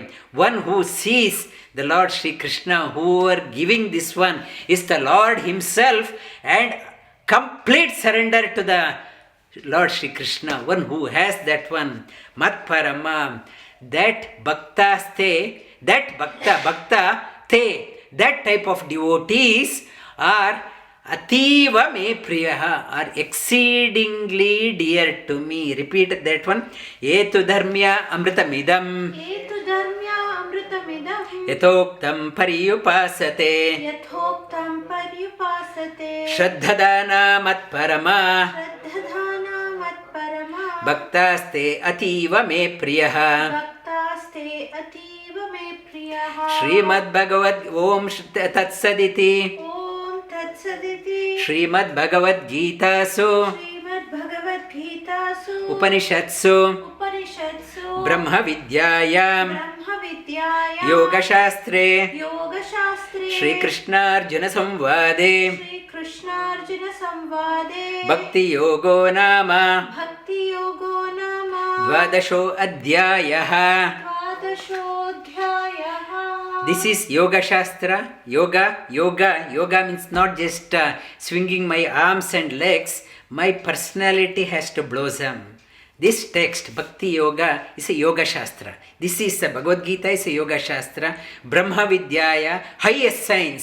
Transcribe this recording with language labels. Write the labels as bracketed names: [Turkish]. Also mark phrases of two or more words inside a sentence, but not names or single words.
[English] One who sees the Lord Shri Krishna, who are giving this one, is the Lord himself, and complete surrender to the Lord Shri Krishna, one who has that one, matparama, that bhaktaste, that bhakta te, that type of devotees are [Sanskrit] अतीव मे प्रियह, [English] are exceedingly dear to me. Repeat that one. [Sanskrit] एतु धर्म्य अमृतमिदम्, एतु धर्म्य अमृतमिदं यथोक्तं पर्युपासते यथोक्तं पर्युपासते श्रद्दधान मत्परम श्रद्दधान मत्परम भक्तास्ते अतीव मे प्रियः. भक्तास्ते अतीव मे प्रियः. श्रीमद्भगवद् ॐ तत्सदिति. ॐ तत्सदिति. ಶ್ರೀಮದ್ಭಗವದ್ಗೀತಾಸು ಶ್ರೀಮದ್ಭಗವದ್ಗೀತಾಸು ಉಪನಿಷತ್ಸು ಉಪನಿಷತ್ಸು ಬ್ರಹ್ಮವಿದ್ಯಾಯಾಂ ಬ್ರಹ್ಮವಿದ್ಯಾಯಾಂ ಯೋಗಶಾಸ್ತ್ರೇ ಯೋಗಶಾಸ್ತ್ರೇ श्रीकृष्णार्जुन संवादे श्रीकृष्णार्जुन संवादे भक्तियोगो नाम भक्तियोगो नाम द्वादशो अध्यायः. ದ್ವಾದಶೋಧ್ಯಾಯಃ. [English] This is Yoga Shastra. Yoga means not just swinging my arms and legs. My personality has to blossom. This text, Bhakti Yoga, is a Yoga Shastra. This is a Bhagavad Geeta, is a Yoga Shastra. [Sanskrit] ब्रह्म विद्यया, [English] highest science.